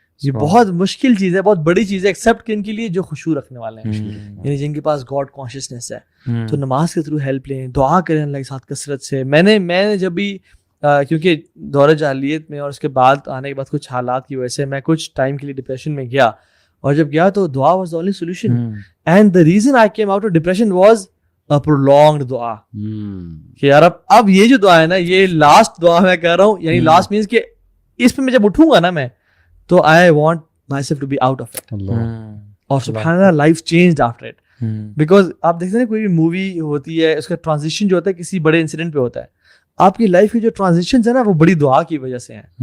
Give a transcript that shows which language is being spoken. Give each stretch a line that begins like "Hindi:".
Urdu: یہ بہت مشکل چیز ہے, بہت بڑی چیز ہے ایکسیپٹ کہ ان کے لیے جو خشوع رکھنے والے ہیں, یعنی جن کے پاس گاڈ کانشیسنیس ہے. تو نماز کے تھرو ہیلپ لیں, دعا کریں اللہ کے ساتھ کثرت سے. میں نے جب بھی کیونکہ دور جاہلیت میں اور اس کے بعد آنے کے بعد کچھ حالات کی وجہ سے میں کچھ ٹائم کے لیے ڈپریشن میں گیا, اور جب گیا تو دعا
English: Was the only solution. And the reason I came out of depression was a prolonged
Urdu: دعا. کہ یار اب یہ جو دعا ہے نا یہ لاسٹ دعا میں کر رہا ہوں, یعنی لاسٹ مینس کہ اس پہ میں جب اٹھوں گا نا میں تو
English: I want myself to be out of it.
Urdu: اور سبحان اللہ life
English: changed after it.
Urdu: Because آپ دیکھتے ہیں کوئی بھی مووی ہوتی ہے اس کا ٹرانزیشن جو ہوتا ہے کسی بڑے انسیڈنٹ پہ ہوتا ہے, آپ کی لائف کی جو ٹرانزیشنز ہیں نا وہ بڑی دعا کی وجہ سے ہیں.